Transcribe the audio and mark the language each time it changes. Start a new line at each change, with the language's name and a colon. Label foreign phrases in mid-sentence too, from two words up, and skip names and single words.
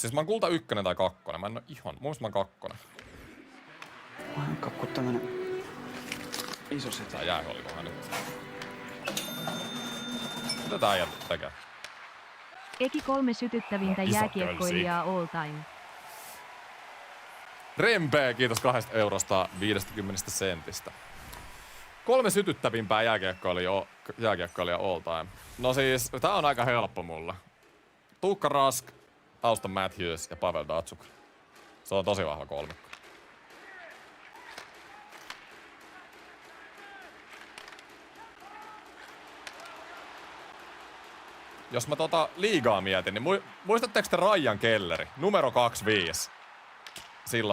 Finnish: Siis mä oon kulta 1 tai 2. Mä en oo ihan. Muista mä oon 2. Mä oon kakku tämmönen iso seteli. Tää jäähy oli vähän nyt. Mitä tää äijä tekee? Eki 3 sytyttävintä Iso jääkiekkoilijaa
English: all time.
Finnish: Rempe, kiitos 2 eurosta 50 sentistä. 3 sytyttävimpää jääkiekkoilijaa
English: all time.
Finnish: No siis, tää on aika helppo mulle. Tuukka Rask, Auston Matthews ja Pavel Datsyuk. Se on tosi vahva kolmikko. Jos mä liigaa mietin, niin muistatteko te Ryan Kelleri, numero 25?